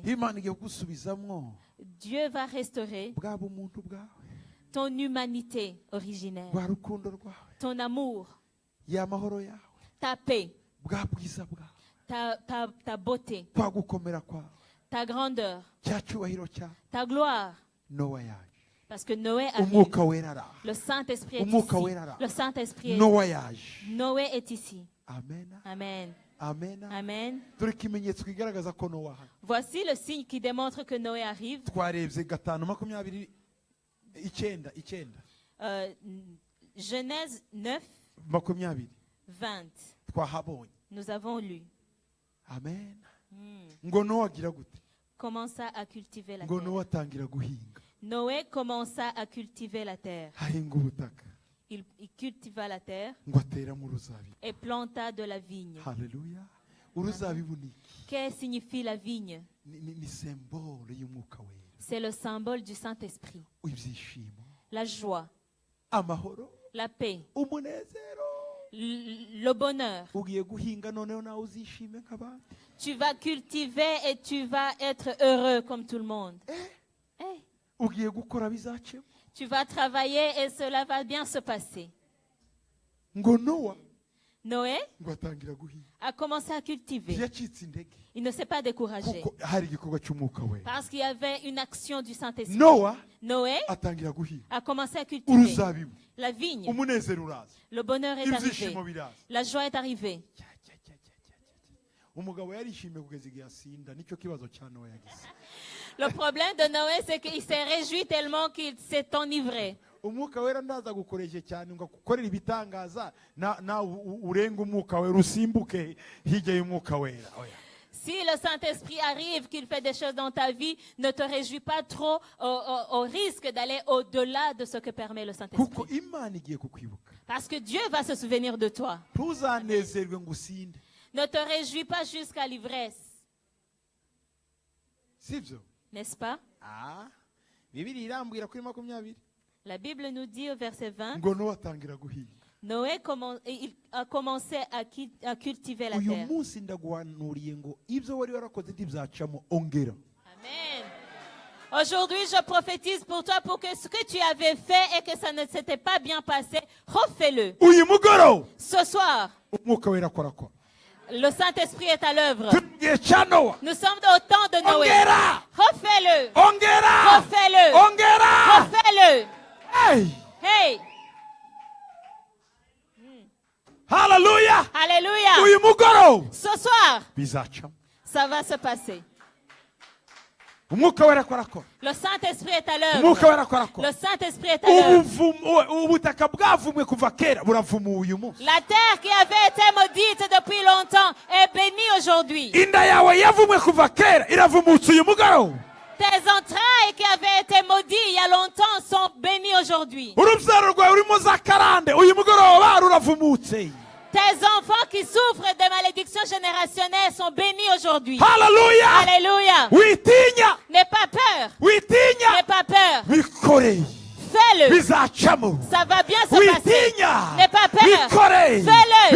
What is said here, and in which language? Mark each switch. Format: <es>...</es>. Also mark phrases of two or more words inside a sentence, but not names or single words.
<rw>Imana igiye kugusubizamo</rw> <fr>Dieu va restaurer</fr> <rw>bwa bumuntu bwawe,</rw> <fr>ton humanité originelle,</fr> <rw>bwa rukundo rwawe,</rw> <fr>ton amour,</fr> <rw>ya mahoro yawe,</rw> <fr>ta paix,</fr> <rw>bwa bwiza bwawe,</rw> <fr>ta beauté,</fr> <rw>kwa gukomera kwawe,</rw> <fr>ta grandeur,</fr> <rw>cya cyubahiro cyawe.</rw> <fr>ta gloire.</fr> <rw>Nowa yaje,</rw> <fr>Parce que Noé arrive.</fr> <rw>umwuka wera araje,</rw> <fr>Le Saint-Esprit est</fr> <rw>Umwuka</rw> <fr>ici.</fr> <rw>wera araje.</rw> <fr>Le Saint-Esprit est ici.</fr> <rw>Nowa yaje.</rw> <fr>Noé est ici.</fr> <rw>Amen.</rw> <fr>Amen.</fr> <rw>Amen.</rw> <fr>Amen.</fr> <rw>Dore ikimenyetso kigaragaza ko Nowa ahari.</rw> <fr>Voici le signe qui démontre que Noé arrive.</fr> <rw>Twarebye 5:29.</rw> <fr>Genèse 9, 20 20.</fr> <rw>twahabonye.</rw> <fr>Nous avons lu.</fr> <rw>Amen. Ngo Nowa agira gute?</rw> <fr>Commença à cultiver la</fr> <rw>Ngo</rw> <fr>terre.</fr> <rw>Nowa atangira guhinga.</rw> <fr>Noé commença à cultiver la terre.</fr> <rw>Ahinga ubutaka.</rw> <fr>Il cultiva la terre</fr> <rw>Ngo ateramo uruzabibu.</rw> <fr>et planta de la vigne.</fr> <rw>Haleluya. Uruzabibu ni iki?</rw> <fr>Qu'est-ce que signifie la vigne?</fr> <rw>Ni symbole y'umwuka wera.</rw> <fr>C'est le symbole du Saint-Esprit.</fr> <rw>Ibyishimo,</rw> <fr>La joie,</fr> <rw>amahoro,</rw> <fr>la paix,</fr> <rw>umunezero.</rw> <fr>le bonheur.</fr> <rw>Ugiye guhinga noneho nawe uzishime nk'abandi.</rw> <fr>Tu vas cultiver et tu vas être heureux comme tout le monde. Eh,</fr> <rw>Ugiye gukora bizacemo.</rw> <fr>tu vas travailler et cela va bien se passer.</fr> <rw>Ngo Nowa</rw> <fr>Noé</fr> <rw>ngo atangira guhinga.</rw> <fr>a commencé à cultiver.</fr> <rw>Yacitse intege</rw> <fr>Il ne s'est pas découragé</fr> <rw>kuko hari igikorwa cy'umwuka wera.</rw> <fr>parce qu'il y avait une action du Saint-Esprit.</fr> <rw>Nowa</rw> <fr>Noé</fr> <rw>atangira guhinga.</rw> <fr>a commencé à cultiver</fr> <rw>Uruzabibu,</rw> <fr>la vigne.</fr> <rw>umunezero uraza.</rw> <fr>Le bonheur est arrivé.</fr> <rw>Ibyishimo biraza.</rw> <fr>La joie est arrivée.</fr> <rw>Umugabo yarishimye kugeza igihe asinda, nicyo kibazo cya Nowa yagize.</rw> <fr>Le problème de Noé, c'est qu'il s'est réjoui tellement qu'il s'est enivré.</fr> <rw>umwuka wera ndaza gukoresha cyane ngo gukorera ibitangaza na urenga umwuka wera usimbuke hirya y'umwuka wera.</rw> <fr>Si le Saint-Esprit arrive, qu'il fait des choses dans ta vie, ne te réjouis pas trop au risque d'aller au-delà de ce que permet le Saint-Esprit.</fr> <rw>Kuko Imana igiye kukwibuka.</rw> <fr>Parce que Dieu va se souvenir de toi.</fr> <rw>Ntuzanezerwe ngo usinde.</rw> <fr>Ne te réjouis pas jusqu'à l'ivresse.</fr> <rw>Sibyo?</rw> <fr>N'est-ce pas?</fr> <rw>Bibiliya irambwira kuri 20.</rw> <fr>La Bible nous dit au verset 20,</fr> <rw>Ngo Nowa atangira guhinga.</rw> <fr>Noé il a commencé à cultiver la</fr> <rw>Uyu</rw> <fr>terre.</fr> <rw>munsi ndaguhanuriye ngo ibyo wari warakoze ntibyacamo ongera. Amen.</rw> <fr>Aujourd'hui, je prophétise pour toi pour que ce que tu avais fait et que ça ne s'était pas bien passé, refais-le.</fr> <rw>Uyu mugoroba</rw> <fr>Ce soir,</fr> <rw>umwuka wera akorakora.</rw> <fr>le Saint-Esprit est à l'œuvre.</fr> <rw>Turi mu gihe cya Nowa.</rw> <fr>Nous sommes au temps de Noé.</fr> <rw>Ongera!</rw> <fr>Refais-le.</fr> <rw>Ongera!</rw> <fr>Refais-le.</fr> <rw>Ongera!</rw> <fr>Refais-le. Hey! Hey.</fr> <rw>Hallelujah!</rw> <fr>Alléluia.</fr> <rw>Uyu mugoroba</rw> <fr>Ce soir,</fr> <rw>bizacamo.</rw> <fr>ça va se passer.</fr> <rw>Umwuka wera akorakora.</rw> <fr>Le Saint-Esprit est à</fr> <rw>Umwuka</rw> <fr>l'œuvre.</fr> <rw>wera akorakora.</rw> <fr>Le Saint-Esprit est à l'œuvre.</fr> <rw>Ubutaka bwavumwe kuva kera buravuma uyu munsi.</rw> <fr>La terre qui avait été maudite depuis longtemps est bénie aujourd'hui.</fr> <rw>Inda yawe yavumwe kuva kera iravumutse uyu mugoroba.</rw> <fr>Tes entrailles qui avaient été maudites il y a longtemps sont bénies aujourd'hui.</fr> <rw>Urubyaro rwawe rurimo za karande uyu mugoroba ruravumutse.</rw> <fr>Tes enfants qui souffrent de malédictions générationnelles sont bénis aujourd'hui.</fr> <rw>Hallelujah!</rw> <fr>Alléluia.</fr> <rw>Witinya!</rw> <fr>N'aie pas peur.</fr> <rw>Witinya!</rw> <fr>N'aie pas peur.</fr> <rw>Bikore!</rw> <fr>Fais-le.</fr> <rw>Bizacamo!</rw> <fr>Ça va bien se passer.</fr> <rw>Witinya!</rw> <fr>N'aie pas peur.</fr> <rw>Bikore!</rw> <fr>Fais-le.</fr>